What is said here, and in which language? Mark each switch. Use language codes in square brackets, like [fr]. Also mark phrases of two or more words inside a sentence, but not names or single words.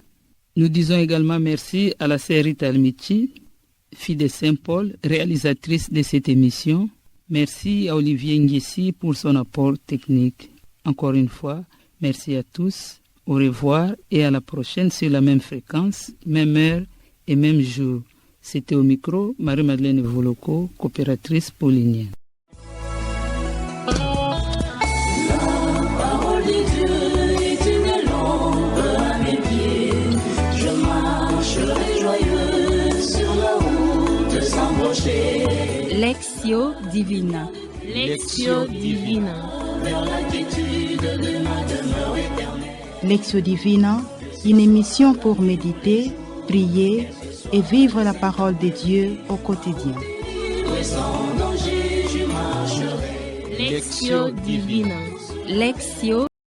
[fr] Nous disons également merci à la sœur Rita Almichi, fille de Saint-Paul, réalisatrice de cette émission. Merci à Olivier Nguessi pour son apport technique. Encore une fois, merci à tous. Au revoir et à la prochaine sur la même fréquence, même heure et même jour. C'était au micro Marie-Madeleine Voloko, coopératrice paulinienne. Lectio Divina. Lectio Divina. Lectio Divina, une émission pour méditer, prier et vivre la parole de Dieu au quotidien. Lectio Divina. Lectio